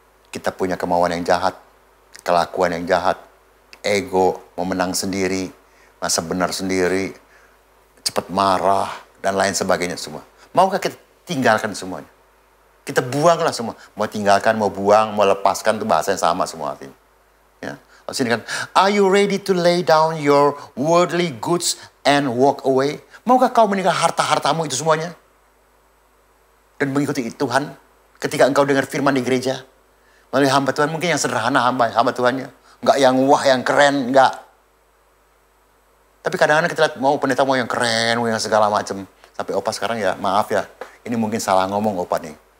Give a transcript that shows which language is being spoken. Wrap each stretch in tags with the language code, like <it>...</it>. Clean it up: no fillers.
<id>Kita punya kemauan yang jahat, kelakuan yang jahat, ego, mau menang sendiri, masa benar sendiri, cepat marah, dan lain sebagainya semua. Maukah kita tinggalkan semuanya? Kita buanglah semua. Mau tinggalkan, mau buang, mau lepaskan, itu bahasa yang sama semua artinya. Ya. Lalu sini kan,</id> <en>are you ready to lay down your worldly goods and walk away?</en> <id>Maukah kau meninggal harta-hartamu itu semuanya? Dan mengikuti Tuhan ketika engkau dengar firman di gereja. Melalui hamba Tuhan, mungkin yang sederhana hamba Tuhannya. Enggak yang wah, yang keren, enggak. Tapi kadang-kadang kita lihat, mau pendeta mau yang keren, mau yang segala macam. Sampai Opa sekarang ya, maaf ya, ini mungkin salah ngomong Opa nih.</id>